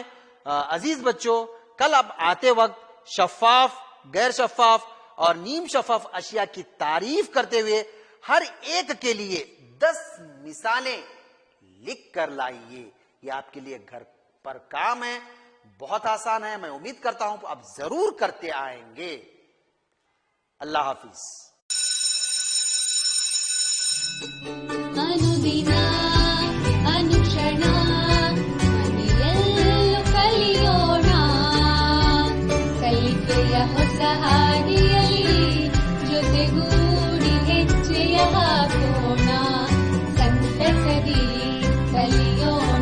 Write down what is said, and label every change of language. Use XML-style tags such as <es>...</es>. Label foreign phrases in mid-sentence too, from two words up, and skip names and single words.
<ur>عزیز بچوں، کل آپ آتے وقت شفاف، غیر شفاف اور نیم شفاف اشیا کی تعریف کرتے ہوئے ہر ایک کے لیے 10 مثالیں لکھ کر لائیے. یہ آپ کے لیے گھر پر کام ہے۔ بہت آسان ہے. میں امید کرتا ہوں آپ ضرور کرتے آئیں گے. اللہ حافظ.</ur> <kn>ಅನುದಿನ ಅನುಕ್ಷಣ ಮನೆಯಲ್ಲೂ ಕಲಿಯೋಣ, ಕಲಿಕೆಯ ಹೊಸ ಹಾದಿಯಲ್ಲಿ ಜೊತೆಗೂಡಿ ಹೆಜ್ಜೆಯ ಹಾಕೋಣ, ಸಂತಸದಿ ಕಲಿಯೋಣ.</kn>